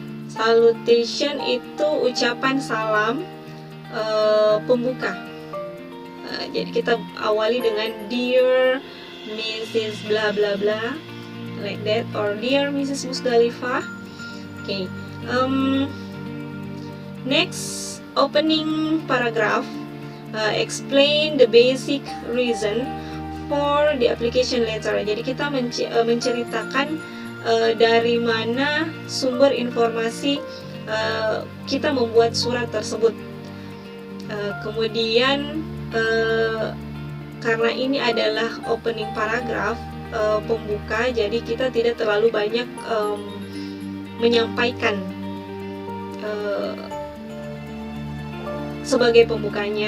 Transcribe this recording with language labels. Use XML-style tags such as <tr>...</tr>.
<id>Salutation itu ucapan salam pembuka. Jadi kita awali dengan Dear Mrs.</id> <en>bla bla bla, like that, or Dear Mrs. Musdalifah. Okay. Next, opening paragraph. Explain the basic reason for the application letter.</en> <id>Jadi kita menceritakan dari mana sumber informasi kita membuat surat tersebut. Kemudian karena ini adalah opening paragraph, pembuka, jadi kita tidak terlalu banyak menyampaikan sebagai pembuka</id>